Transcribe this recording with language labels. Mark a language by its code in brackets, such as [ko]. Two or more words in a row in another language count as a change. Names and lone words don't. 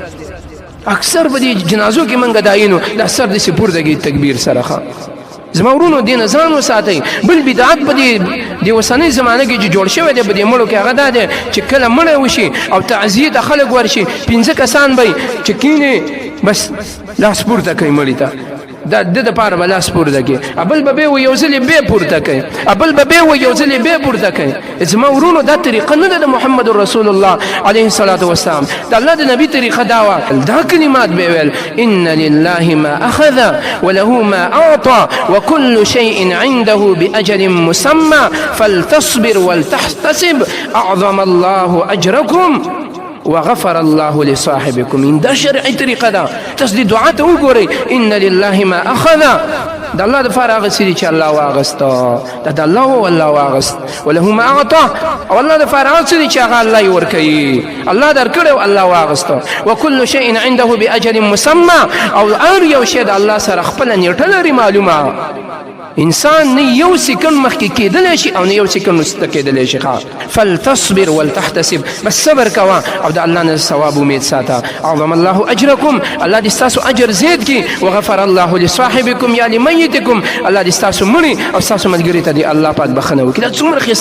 [ps] اکثر په دې جنازو کې موږ دایینو دا سر داسې پورته کې تکبیر سره ښه زما ورونو دې نه ځان وساتئ بل بدعت په دې اوسنۍ زمانه کې چې جوړ شوی دی په دې مړو کې هغه دا دی چې کله مړی وشي او تعزیې ته خلک ورشي 5 کسان به چې کینې بس لاس پورته کوي مړي ته دا د دپاره به لاس پورته کړي بل به بیا و یو ځلې بیا پورته کوي بل به بیا و یو ځلې بیا پورته کوي زما ورونو دا طریقه نه ده د محمد [ar] رسول الله علیه الصلاة والسلام [ps] د الله د نبي طریقه دا وه دا کلمات به ویل [ar] ان لله ما اخذ وله ما اعطى وكل شيء عنده باجل مسمى فلتصبر ولتحتسب اعظم الله اجركم وغفر الله لصاحبكم [ps] ان دا شرعي طریقه ده تاسو دې دعا ته وګورئ [ar] ان لله ما اخذ [ps] د الله دپاره هغه څه دي چې الله واغسته دا د الله و الله واغست [ar] وله ما اعطى [ps] او الله دپاره هغه څه دي چې هغه الله یې ورکوي الله درکړی او الله واغسته [ar] وكل شيء عنده باجل مسمى [ps] او هر یو شی د الله سره خپله نیټه لري معلومه انسان نه یو سکند مخکې کېدلی شي او نه یو سکند وروسته کېدلی شي [ar] فلتصبر ولتحتسب [ps] بس صبر کوه او د الله نه ثواب امید ساته [ar] اعظم الله اجرکم [ps] الله دې ستاسو اجر زیات کړي [ar] وغفر الله لصاحبکم یا لمیتکم [ps] الله دې ستاسو مړي او ستاسو ملګري ته دې الله پاک بخښنه وکړي دا څومره ښایسته